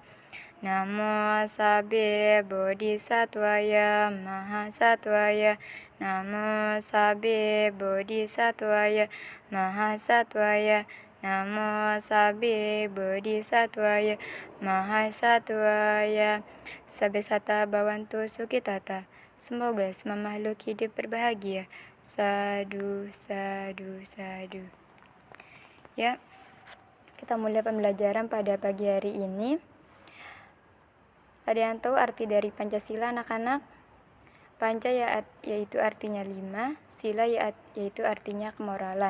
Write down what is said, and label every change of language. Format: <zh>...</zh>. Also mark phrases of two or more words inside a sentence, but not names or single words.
<pi>Namo sabbe bodhisattvaya mahasattvaya. Namo sabbe bodhisattvaya mahasattvaya. Namo sabbe bodhisattvaya mahasattvaya. Sabbe sata bhavantu sukhitata.</pi> <id>Semoga semua makhluk hidup berbahagia.</id> <pi>Sadu, sadu, sadu.</pi> <id>Ya, kita mulai pembelajaran pada pagi hari ini. Ada yang tahu arti dari Pancasila anak-anak? Panca yaitu artinya 5, sila yaitu artinya kemoralan.</id>